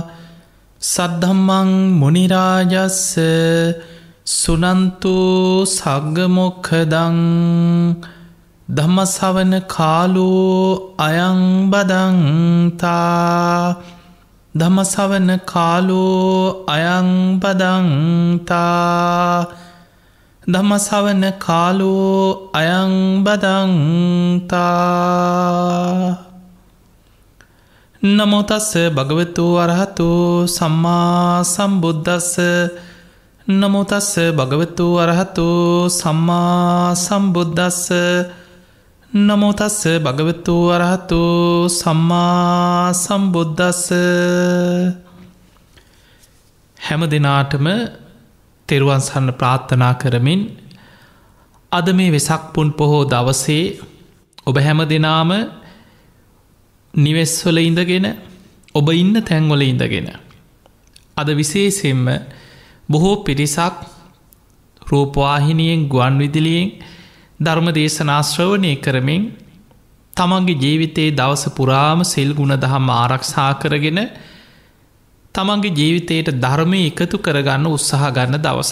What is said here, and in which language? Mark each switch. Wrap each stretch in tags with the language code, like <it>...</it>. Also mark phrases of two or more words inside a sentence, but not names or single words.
<pi>සද්ධම්මං මුනි රාජස්ස සුනන්තු සග්ග මොක්ඛදං ධම්මසවන කාලෝ අයං බදන්තා ධම්මසවන කාලෝ අයං බදන්තා ධම්මසවන කාලෝ අයං බදන්තා. නමෝ තස්ස භගවතු අරහතු සම්මා සම්බුද්දස්ස. නමෝ තස්ස භගවතු අරහතු සම්මා සම්බුද්දස්ස. නමෝ තස්ස භගවතු අරහතු සම්මා සම්බුද්දස්ස.</pi> <si>හැම දිනාටම තෙරුවන් සරණ ප්‍රාර්ථනා කරමින් අද මේ වෙසක් පුන් පොහෝ දවසේ ඔබ හැම දෙනාම නිවෙස්වල ඉඳගෙන ඔබ ඉන්න තැන්වල ඉඳගෙන අද විශේෂයෙන්ම බොහෝ පිරිසක් රූපවාහිනියෙන් ගුවන් විදුලියෙන් ධර්ම දේශනා ශ්‍රවණය කරමින් තමන්ගේ ජීවිතයේ දවස පුරාම සිල් ගුණ දහම් ආරක්ෂා කරගෙන තමන්ගේ ජීවිතයට ධර්මය එකතු කරගන්න උත්සාහ ගන්න දවසක්.</si>